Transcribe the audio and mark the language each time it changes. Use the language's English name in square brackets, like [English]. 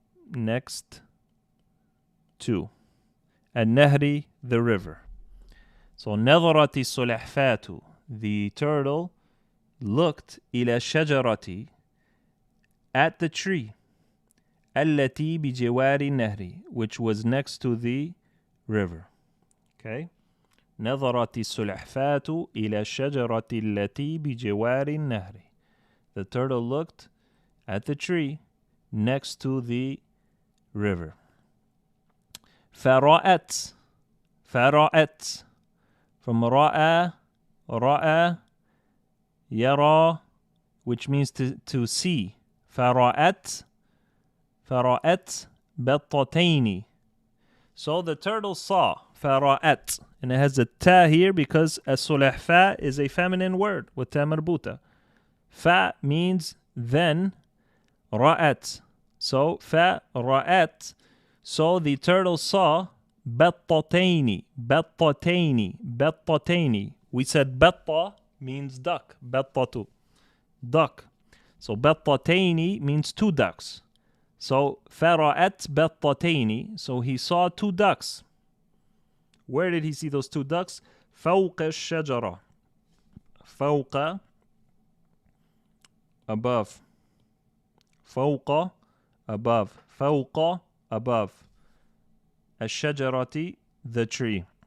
[English] Next to. النهر, the river. So [Arabic] نظرت السلحفاة, [English] the turtle looked [Arabic] إلى الشجرة, [English] at the tree. [Arabic] التي بجوار النهر, [English] which was next to the river. Okay? [Arabic] نظرت السلحفاة إلى الشجرة التي بجوار النهر. [English] The turtle looked at the tree next to the river. [Arabic] فرأت. فرأت. [English] From رأى, رأى, يرى, which means to see. [Arabic] فرأت. فرأت بطتين. [English] So the turtle saw. فرأت. And it has a ta here because السلحفاة is a feminine word with ta marbuta. Fa means then. رأت. So فرأت. So the turtle saw بطتين. [Arabic] بطتين. بطتين. [English] We said بطة means duck. بطة. Duck. So بطتين means two ducks. [Arabic] So فرأت بطتين. [English] So he saw two ducks. Where did he see those two ducks? [Arabic] فوق الشجرة. فوق, [English] above. فوق, above. فوق, above. الشجرة, the tree.